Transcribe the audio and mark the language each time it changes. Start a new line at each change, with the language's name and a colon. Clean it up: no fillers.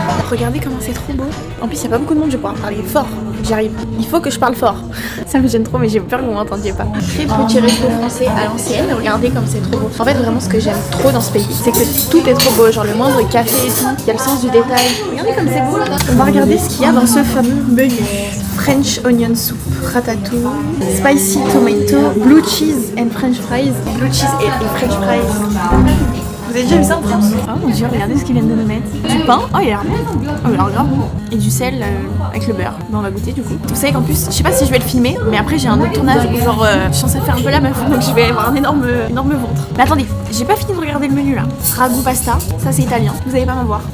French: Regardez comment c'est trop beau. En plus, il n'y a pas beaucoup de monde, je vais pouvoir parler fort. J'arrive. Il faut que je parle fort. Ça me gêne trop, mais j'ai peur que vous m'entendiez pas. Très petit resto français à l'ancienne. Regardez comme c'est trop beau. En fait, vraiment, ce que j'aime trop dans ce pays, c'est que tout est trop beau. Genre le moindre café et tout. Il y a le sens du détail. Regardez comme c'est beau. On va regarder ce qu'il y a dans ce fameux menu.
English: French onion soup, ratatouille, spicy tomato, blue cheese and french fries. Blue cheese et french fries.
French: Vous avez déjà vu ça en France? Oh mon dieu, regardez ce qu'ils viennent de nous mettre. Du pain, oh il a l'air bon. Oh il a l'air grave bon. Et du sel avec le beurre. Bon, on va goûter du coup. Vous savez qu'en plus, je sais pas si je vais le filmer, mais après j'ai un autre tournage où genre je suis censée faire un peu la meuf, donc je vais avoir un énorme ventre. Mais attendez, j'ai pas fini de regarder le menu là. Ragout pasta, ça c'est italien, vous allez pas m'avoir.